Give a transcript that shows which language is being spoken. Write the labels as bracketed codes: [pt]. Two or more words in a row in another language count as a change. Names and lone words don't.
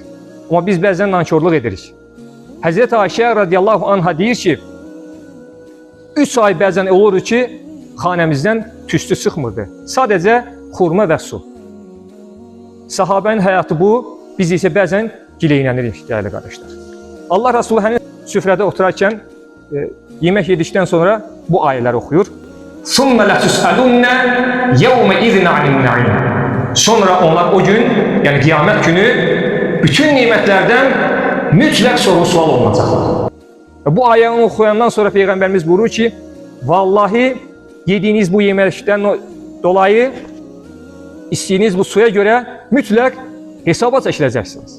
[az] Amma biz bəzən nankorluq edirik. Həzrət Ayşə [ar] رضي الله عنها [az] deyir ki, 3 ay bəzən olur ki, xanəmizdən tüstü çıxmırdı. Sadəcə xurma və su. Sahabənin həyatı bu, biz isə bəzən gileylənirik, dəyərli qardaşlar. Allah Resulü həmin süfrədə oturarkən, yemək yedikdən sonra bu ayələri oxuyur. [ar] ثُمَّ لَتُسْأَلُنَّ يَوْمَ اِذْنَ عَنِ النَّعِيمِ [az] Sonra onlar o gün, yəni qiyamət günü, bütün nimətlərdən mütləq soru-sual olunacaqlar. Bu ayəni oxuyandan sonra Peyğəmbərimiz buyurur ki, vallahi yediyiniz bu yeməkdən dolayı istəyiniz bu suya görə mütləq hesaba çəkiləcəksiniz.